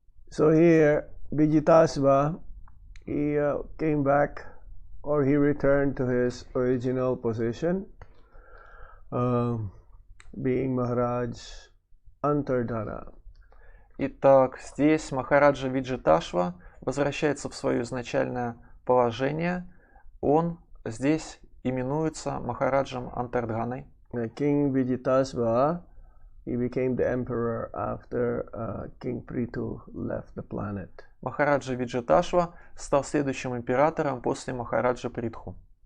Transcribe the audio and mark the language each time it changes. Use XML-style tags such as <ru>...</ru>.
<en>So here, Vijitasva, he came back, or he returned to his original position, being Maharaj Antardhana.</en> <ru>Итак, здесь Махараджа Виджиташва возвращается в свое изначальное положение. Он здесь именуется Махараджем Антардханой.</ru> <en>King Vijitasva, he became the emperor after King Prithu left the planet.</en> <ru>Махараджа Виджиташва стал следующим императором после Махараджа Притху.</ru>